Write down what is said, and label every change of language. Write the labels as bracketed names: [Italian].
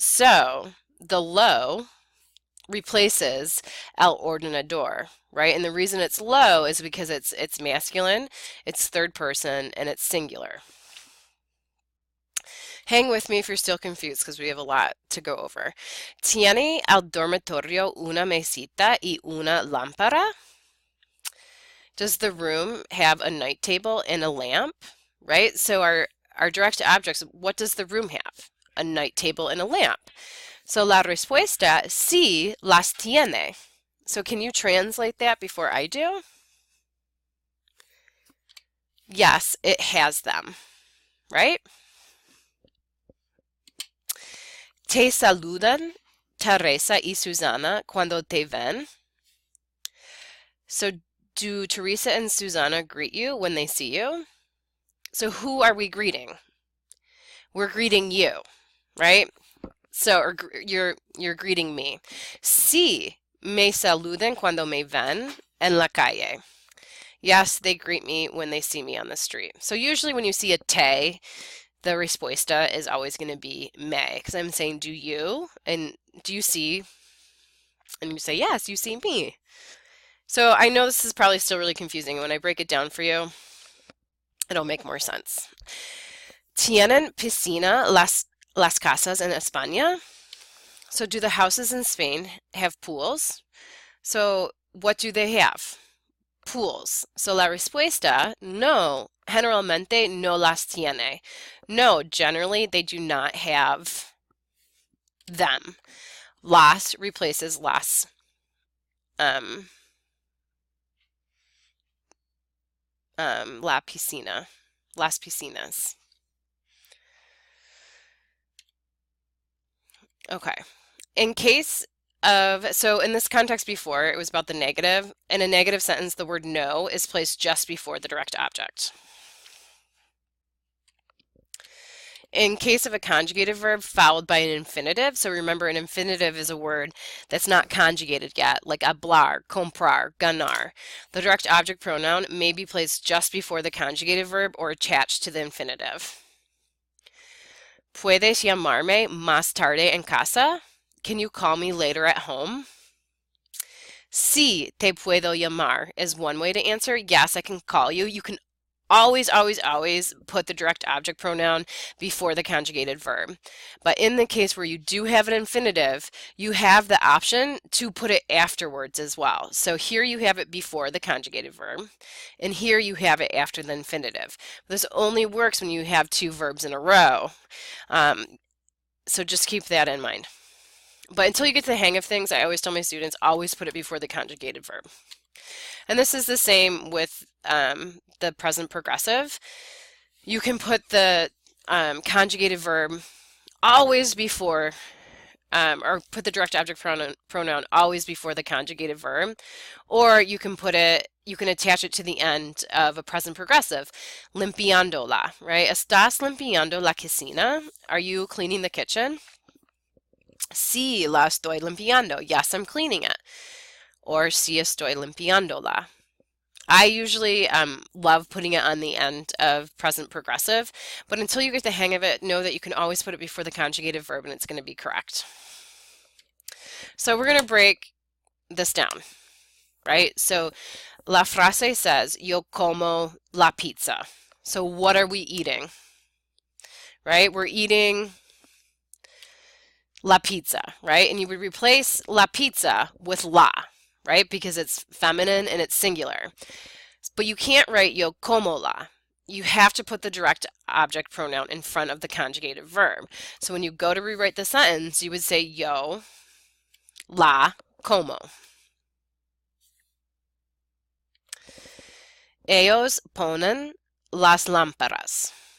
[English] So the lo replaces el ordenador, right? And the reason it's lo is because it's masculine, it's third person, and it's singular. Hang with me if you're still confused because we have a lot to go over. [Spanish] ¿Tiene el dormitorio una mesita y una lámpara? [English] Does the room have a night table and a lamp? Right? So our direct objects, what does the room have? A night table and a lamp. [Spanish] So la respuesta, sí, las tiene. [English] So can you translate that before I do? Yes, it has them, right? [Spanish] Te saludan Teresa y Susana cuando te ven? [English] So do Teresa and Susana greet you when they see you? So who are we greeting? We're greeting you, right? So you're greeting me. [Spanish] Sí, me saludan cuando me ven en la calle. [English] Yes, they greet me when they see me on the street. So usually when you see a te, the respuesta is always going to be me, because I'm saying, do you? And do you see? And you say, yes, you see me. So I know this is probably still really confusing. When I break it down for you, it'll make more sense. [Spanish] ¿Tienen piscina las casas en España? [English] So do the houses in Spain have pools? So what do they have? Pools. [Spanish] So la respuesta, no. Generalmente no las tiene. [English] No, generally they do not have them. Las replaces las. La piscina. Las piscinas. Okay. In case of, so in this context before, it was about the negative. In a negative sentence, the word no is placed just before the direct object. In case of a conjugated verb followed by an infinitive, so remember an infinitive is a word that's not conjugated yet, like hablar, comprar, ganar. The direct object pronoun may be placed just before the conjugated verb or attached to the infinitive. [Spanish] ¿Puedes llamarme más tarde en casa? [English] Can you call me later at home? [Spanish] Sí, te puedo llamar [English] is one way to answer. Yes, I can call you. You can always, always, always put the direct object pronoun before the conjugated verb. But in the case where you do have an infinitive, you have the option to put it afterwards as well. So here you have it before the conjugated verb, and here you have it after the infinitive. This only works when you have two verbs in a row. So just keep that in mind. But until you get the hang of things, I always tell my students, always put it before the conjugated verb. And this is the same with the present progressive. You can put the conjugated verb always before, or put the direct object pronoun always before the conjugated verb, or you can put it, you can attach it to the end of a present progressive, limpiándola, right? [Spanish] ¿Estás limpiando la cocina? [English] Are you cleaning the kitchen? [Spanish] Sí, la estoy limpiando. [English] Yes, I'm cleaning it. [Spanish] Or sí estoy limpiándola. [English] I usually love putting it on the end of present progressive, but until you get the hang of it, know that you can always put it before the conjugated verb and it's going to be correct. So we're going to break this down, right? [Spanish] So la frase says, yo como la pizza. [English] So what are we eating? Right? We're eating la pizza, right? And you would replace la pizza with la, right? Because it's feminine and it's singular. But you can't write [Spanish] yo como la. [English] You have to put the direct object pronoun in front of the conjugated verb. So when you go to rewrite the sentence, you would say [Spanish] yo la como. Ellos ponen las lámparas.